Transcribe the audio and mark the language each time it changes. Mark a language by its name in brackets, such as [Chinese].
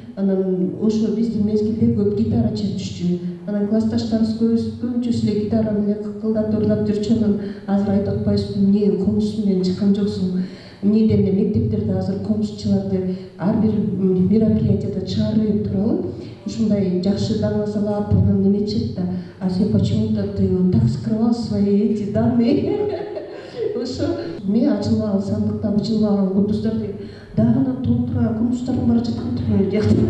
[Kyrgyz] Анан ошо биздин мезгилде көп гитара чертишчү. Анан классташтарыбыз көбүнчөсү эле гитара менен кыкылдап ырлап жүрчү. Анан азыр айтып атпайбызбы, эмне комуз менен чыккан жоксуң? Эмнеден эле мектептерде азыр комузчуларды ар бир мероприятияда чыгарып туралы. Ушундай жакшы даңазалап, анан неметчет да. [Russian] А [Kyrgyz] сен [Russian] почему-то ты так скрывал свои эти данные. [Kyrgyz] Ошо мен ачылган сандыктан ачылган кундуздарды дагы толтура кундуздардын бара жаткан деп.